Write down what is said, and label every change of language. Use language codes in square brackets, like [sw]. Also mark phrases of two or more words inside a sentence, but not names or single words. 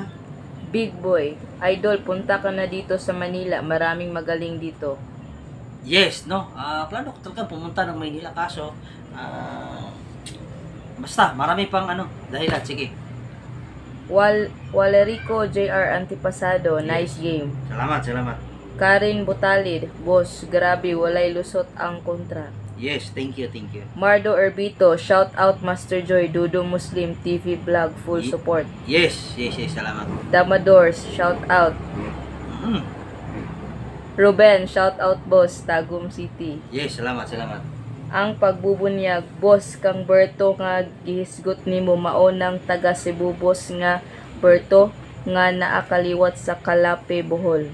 [en] Big boy, [tl] idol, punta ka na dito sa Manila. Maraming magaling dito. [en] Yes, no? [tl] Plano ko talaga pumunta ng Maynila, kaso basta, marami pang dahilan. Sige. Walerico JR Antipasado, [en] nice game. [tl] Salamat. [ceb] Karin Butalid, boss, grabe, walay lusot ang kontra. [en] Yes, thank you. Mardo Erbito, shout out Master Joy, Dudo Muslim TV vlog, full support. Yes, [ceb] salamat. [en] Damadors, shout out. Ruben, shout out boss, Tagum City. [ceb] Yes, salamat. Ang pagbubunyag, boss, kang Berto nga gihisgot nimo maunang taga Cebu boss nga Berto nga naakaliwat sa Kalape, Bohol.